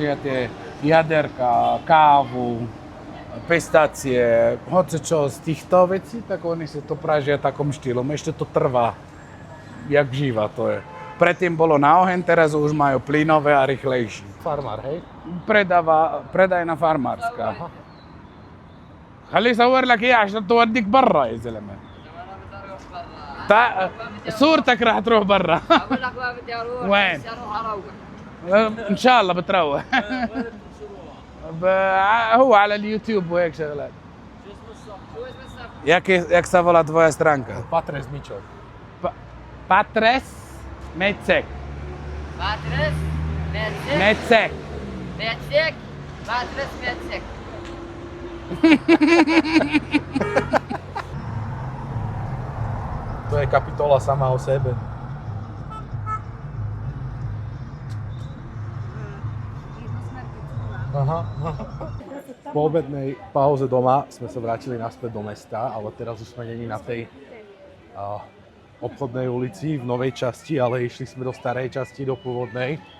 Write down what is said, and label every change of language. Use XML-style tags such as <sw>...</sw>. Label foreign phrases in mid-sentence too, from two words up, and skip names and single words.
<sk>Oni pražia tie jaderka, kávu, pistácie, hoci čo z týchto vecí, tak oni si to pražia takom štýlom. Ešte to trvá, jak živa to je. Predtým bolo na oheň, teraz už majú plynové a rýchlejší. Farmár, hej?</sk> <ar>predajنا فارمارسكا خليه يصور لك اياه عشان توديك برا يا زلمه صورتك راح تروح برا اقول لك ما بدي اروح وين؟ بس اروح اروح ان شاء الله بتروح هو على اليوتيوب وهيك شغلات شو اسم الصف؟</ar> <sk>jak sa volá tvoja stránka? Patres Mičov. Patres Mecek. باترس ميتسك Mecek. ميتسك باترس ميتسك To je kapitola sama o sebe. Aha. Po obednej pauze doma sme sa vrátili naspäť do mesta, ale teraz už sme není na tej obchodnej ulici v novej časti, ale išli sme do starej časti, do pôvodnej.</sk>